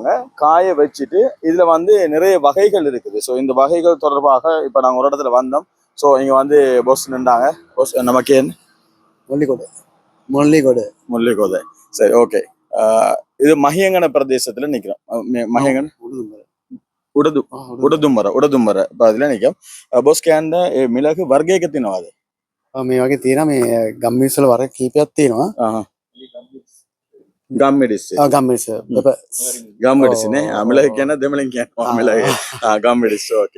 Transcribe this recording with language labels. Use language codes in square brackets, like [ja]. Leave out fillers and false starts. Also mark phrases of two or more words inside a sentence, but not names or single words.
[ta] காய வச்சுட்டு இதுல வந்து நிறைய வகைகள் இருக்குது. ஸோ இந்த வகைகள் தொடர்பாக இப்ப நாங்க ஒரு இடத்துல வந்தோம். ஸோ இங்க வந்து பொஸ் நின்றாங்க. பொஸ் நமக்கு என்ன முல்லிகொடை. சரி, ஓகே. இது மஹியங்கன பிரதேசத்துல நிக்கிறோம். [si] மஹியங்கன උඩදුම්බර පාදිලා නිකම් බොස් කියන්න මිලක වර්ගයක තියෙනවාද? මේ වගේ තියෙනවා. මේ ගම්මිරිස් වල වර්ග කීපයක් තියෙනවා. ගම්මිරිස් නේ. මිලක කියන දෙමළෙන් කියනවා මිලක. ගම්මිරිස්. ඕකේ.